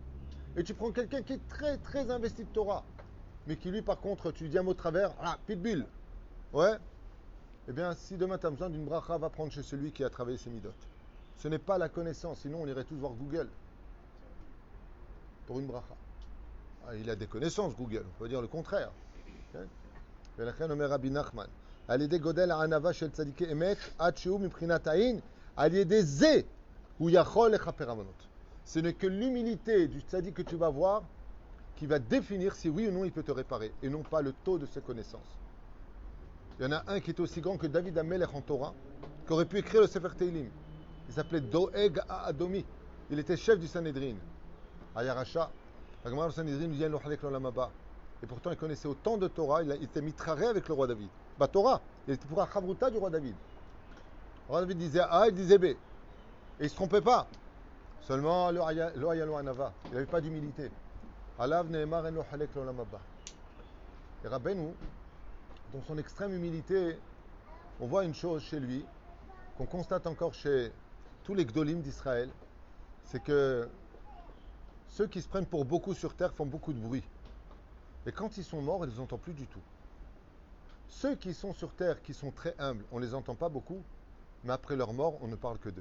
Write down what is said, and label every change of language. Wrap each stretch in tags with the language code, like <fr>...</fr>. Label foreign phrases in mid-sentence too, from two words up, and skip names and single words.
<fr>Et tu prends quelqu'un qui est très très investi de Torah, mais qui lui par contre, tu lui dis un mot de travers, pitbull. Ouais. Eh bien, si demain tu as besoin d'une bracha, va prendre chez celui qui a travaillé ses midot. Ce n'est pas la connaissance, sinon on irait tous voir Google pour une bracha. Il a des connaissances, Google, on peut dire le contraire.</fr> <he>ולכן אומר רבי נחמן, על ידי גודל הענווה של צדיקי אמת, עד שהוא מבחינת העין, על ידי זה הוא יכול לכפר עוונות.</he> <fr>Ce n'est que l'humilité du tzaddik que tu vas voir qui va définir si oui ou non il peut te réparer, et non pas le taux de ses connaissances. Il y en a un qui est aussi grand que David Amelech en Torah, qui aurait pu écrire le Sefer Teilim. Il s'appelait Doeg Adomi. Il était chef du Sanhedrin.</fr> <he>Ayarasha.</he> <fr>La Gemara du Sanhedrin lui dit</fr> <he>לא חלק לעולם הבא.</he> <fr>Et pourtant, il connaissait autant de Torah, il était mitraré avec le roi David. Torah, il était pour la chavruta du roi David. Le roi David disait A, il disait B. Et il ne se trompait pas. Seulement,</fr> <he>לא היה לו ענווה.</he> <fr>Il n'avait pas d'humilité.</fr> <he>עליו נאמר אין לו חלק לעולם הבא.</he> <fr>Et Rabbeinu, dans son extrême humilité, on voit une chose chez lui, qu'on constate encore chez tous les gdolim d'Israël, c'est que ceux qui se prennent pour beaucoup sur terre font beaucoup de bruit. Et quand ils sont morts, on ne les entend plus du tout. Ceux qui sont sur terre, qui sont très humbles, on ne les entend pas beaucoup, mais après leur mort, on ne parle que d'eux.</fr>